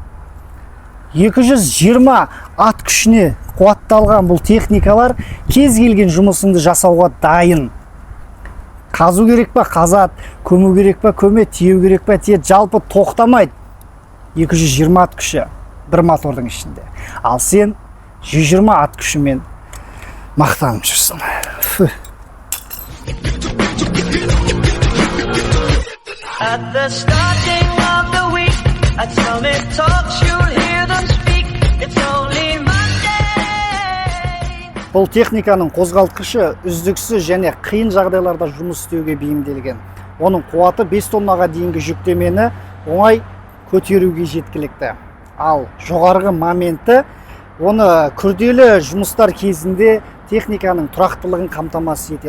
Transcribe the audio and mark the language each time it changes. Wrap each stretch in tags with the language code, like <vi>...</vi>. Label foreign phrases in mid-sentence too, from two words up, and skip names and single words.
<kk>220 ат күшіне қуатталған бұл техникалар кез келген жұмысыңды жасауға дайын. Қазу керек па қазат, көму керек па көме, тиеу керек па тие, жалпы тоқтамайды. 220 ат күші бір мотордың ішінде. Ал сен 120 ат күшімен мақтанып жүрсің.</kk> <en>At the starting of the week, at Summit Talks you'll hear them speak. It's only Monday.</en> <kk>Бұл техниканың қозғалтқышы үздіксіз және қиын жағдайларда жұмыс істеуге бейімделген. Оның қуаты 5 тоннаға дейінгі жүктемені оңай көтеруге жеткілікті. Ал жоғарғы моменті оны күрделі жұмыстар кезінде техниканың тұрақтылығын қамтамасыз етеді.</kk>